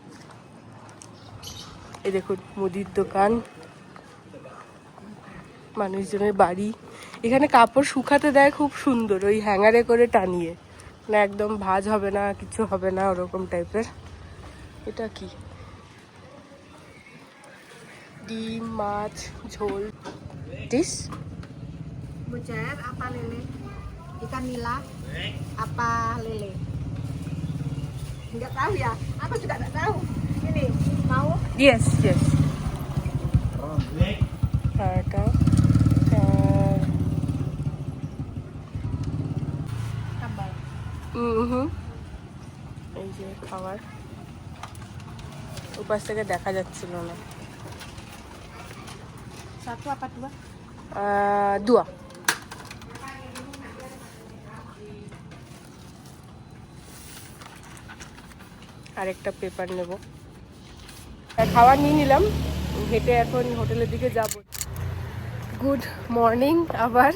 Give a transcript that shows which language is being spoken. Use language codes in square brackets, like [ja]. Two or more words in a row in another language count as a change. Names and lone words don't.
[bn] এই দেখুন মুদির দোকান, মানুষজনের বাড়ি। এখানে কাপড় শুকাতে দেয় খুব সুন্দর, ওই হ্যাঙ্গারে করে টানিয়ে, না একদম ভাঁজ হবে না, কিছু হবে না, ওরকম টাইপের। এটা কি? ডিম, মাছ, ঝোল, ডিশ। [id] Mujair apa lele? Ikan nila apa lele? Enggak tahu ya. Aku juga enggak tahu. Ini mau? [en] Yes, yes. [bn] এটা [id] Tambal. [bn] এই যে খাবার, উপাস থেকে দেখা যাচ্ছিল না। [id] Satu apa dua? [bn] দুয়া। আরেকটা পেপার নেব। খাবার নিয়ে নিলাম, হেঁটে এখন হোটেলের দিকে যাব। [en] good morning আবার।